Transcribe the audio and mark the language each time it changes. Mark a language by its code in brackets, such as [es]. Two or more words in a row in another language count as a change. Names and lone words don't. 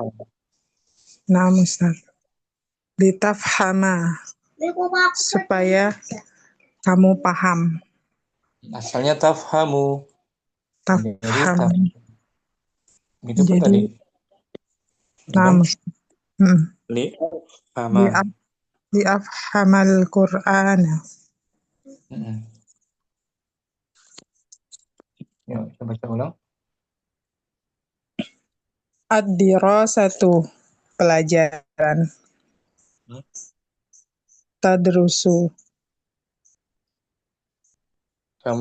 [id] nah Ustaz. Litafhama, supaya kamu paham. Asalnya tafhamu, jadi Tafham. gitu pun Jadi, tadi. nah Ulang. Ustaz. Hmm. Li'afhama. [ar] لأفهم القرآن. [id] Hmm. Ya, kita baca ulang. Ad-dirasatu, pelajaran. Hmm. Tadrusu, Kamu,